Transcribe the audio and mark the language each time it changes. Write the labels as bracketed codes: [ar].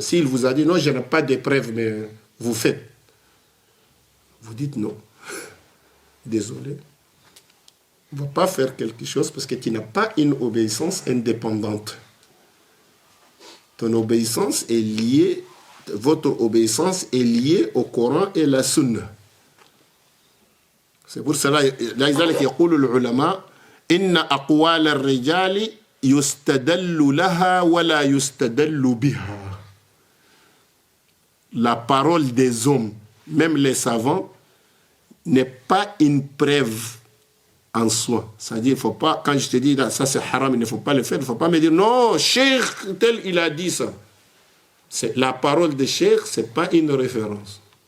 [fr] S'il vous a dit non, je n'ai pas de preuve, mais vous faites. Vous dites non. Désolé. On ne va pas faire quelque chose parce que tu n'as pas une obéissance indépendante. Ton obéissance est liée, votre obéissance est liée au Coran et la Sunna. C'est pour cela, [ar] لذلك يقول العلماء إن أقوال الرجال يستدل لها ولا يستدل بها. [fr] La parole des hommes, même les savants, n'est pas une preuve en soi. C'est-à-dire, il ne faut pas, quand je te dis là, ça c'est haram, il ne faut pas le faire, il ne faut pas me dire non, cheikh tel il a dit ça. La parole de cheikh, ce n'est pas une référence.